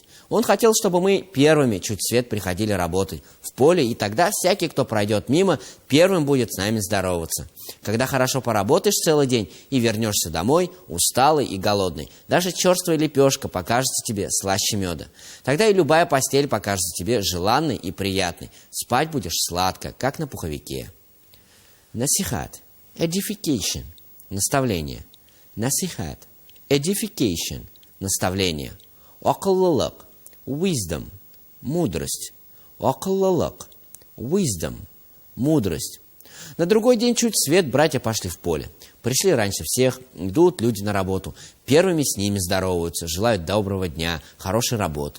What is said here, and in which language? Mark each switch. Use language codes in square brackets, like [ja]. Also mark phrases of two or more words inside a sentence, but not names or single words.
[ru] Он хотел, чтобы мы первыми чуть свет приходили работать в поле, и тогда всякий, кто пройдет мимо, первым будет с нами здороваться. Когда хорошо поработаешь целый день и вернешься домой, усталый и голодный, даже черствая лепешка покажется тебе слаще меда. Тогда и любая постель покажется тебе желанной и приятной. Спать будешь сладко, как на пуховике». Насихат, edification, наставление. [tt] Насихат, edification, [ru] наставление. Акыллылык, wisdom, мудрость. Акыллылык, wisdom, мудрость. На другой день чуть свет братья пошли в поле. Пришли раньше всех, идут люди на работу. Первыми с ними здороваются, желают доброго дня, хорошей работы.